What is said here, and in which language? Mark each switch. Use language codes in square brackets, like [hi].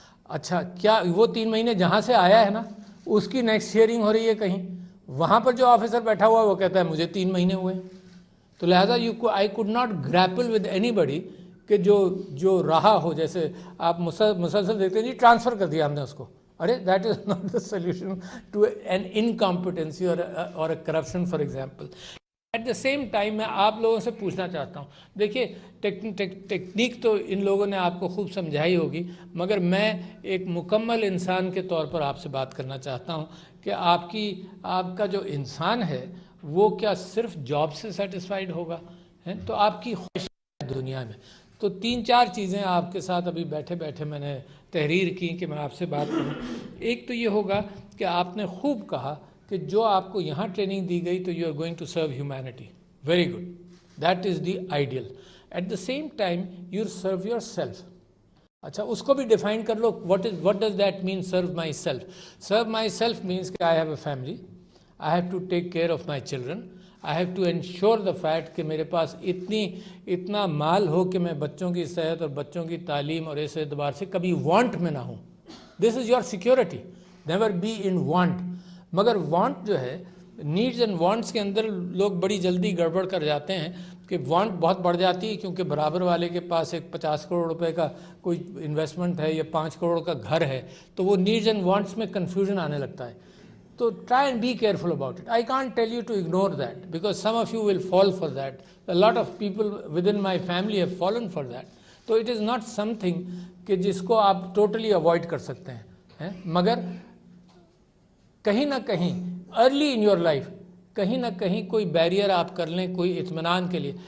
[ur] اچھا کیا وہ 3 مہینے جہاں سے آیا ہے نا اس کی نیکسٹ ہیئرنگ ہو رہی ہے کہیں، وہاں پر جو آفیسر بیٹھا ہوا ہے وہ کہتا ہے مجھے 3 مہینے ہوئے. تو لہٰذا [en] I could not grapple with anybody [ur] کہ جو رہا ہو، جیسے آپ مسلسل دیکھتے ہیں جی ٹرانسفر کر دیا ہم نے اس کو. [en] ارے that is not the solution to an incompetency اور corruption for example. At the same time [ur] میں آپ لوگوں سے پوچھنا چاہتا ہوں، دیکھیے ٹیکنیک تو ان لوگوں نے آپ کو خوب سمجھائی ہوگی، مگر میں ایک مکمل انسان کے طور پر آپ سے بات کرنا چاہتا ہوں کہ آپ کا جو انسان ہے وہ کیا صرف جاب سے سیٹسفائیڈ ہوگا؟ تو آپ کی خواہش دنیا میں تو 3-4 چیزیں آپ کے ساتھ ابھی بیٹھے بیٹھے میں نے تحریر کی کہ میں آپ سے بات کروں. ایک تو یہ ہوگا کہ آپ نے خوب کہا کہ جو آپ کو یہاں ٹریننگ دی گئی تو [en] You are going to serve humanity. Very good, that is the ideal. At the same time you serve yourself. [ur] اچھا اس کو بھی ڈیفائن کر لو، [en] What does that mean serve myself? Serve myself means کہ I have a family, I have to take care of my children, I have to ensure the fact [ur] کہ میرے پاس اتنا مال ہو کہ میں بچوں کی صحت اور بچوں کی تعلیم اور اس اعتبار سے کبھی وانٹ میں نہ ہوں. [en] This is your security, never be in want. [ur] مگر وانٹ جو ہے، نیڈز اینڈ وانٹس کے اندر لوگ بڑی جلدی گڑبڑ کر جاتے ہیں کہ وانٹ بہت بڑھ جاتی ہے کیونکہ برابر والے کے پاس ایک 50 کروڑ روپے کا کوئی انویسٹمنٹ ہے یا 5 کروڑ کا گھر ہے، تو وہ نیڈز اینڈ وانٹس میں کنفیوژن آنے لگتا ہے. [en] تو try and be careful about it. I can't tell you to ignore that because some of you will fall for that. A lot of people within my family have fallen for that. [ur] تو [en] it is not something [ur] کہ جس کو آپ totally avoid کر سکتے ہیں، مگر کہیں نہ کہیں [en] early in your life [ur] کہیں نہ کہیں کوئی بیریئر آپ کر لیں کوئی اطمینان کے لیے.